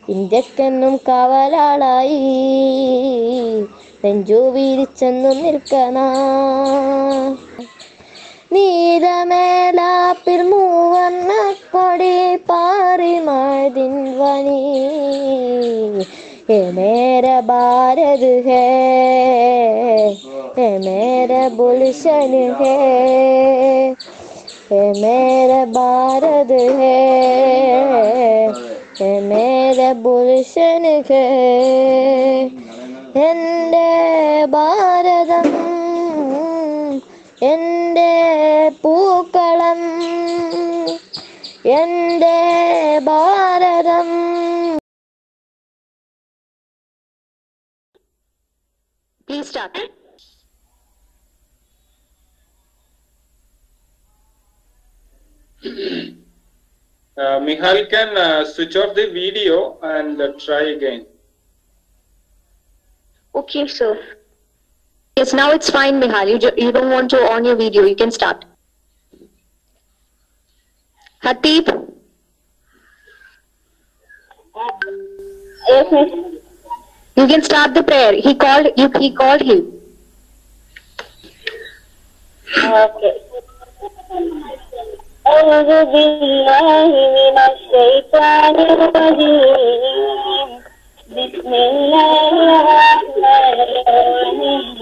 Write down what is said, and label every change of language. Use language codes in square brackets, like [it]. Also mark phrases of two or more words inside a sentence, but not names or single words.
[ml] ഇന്ത്യക്കെന്നും കാവലാളായി നെഞ്ചു വീരിച്ചെന്നും നിൽക്കണ നീലമേലാപ്പിൽ മൂവർണ്ണ കൊടി പാറി മഴദിൻ വനി [hi] मेरा भारत है मेरा गुलशन है मेरा भारत है मेरा गुलशन है [ml] എൻ്റെ ഭാരതം എൻ്റെ പൂക്കളം എൻ്റെ ഭാരതം. [en] Please start. Mihal can switch off the video and try again. Okay, sir. Yes, now it's fine, Mihal. You don't want to on your video. You can start. Hatip. Yes, miss. You can start the prayer. He called you. He called him. Okay. [ar] أعوذ بالله من الشيطان الرجيم بسم الله الرحمن الرحيم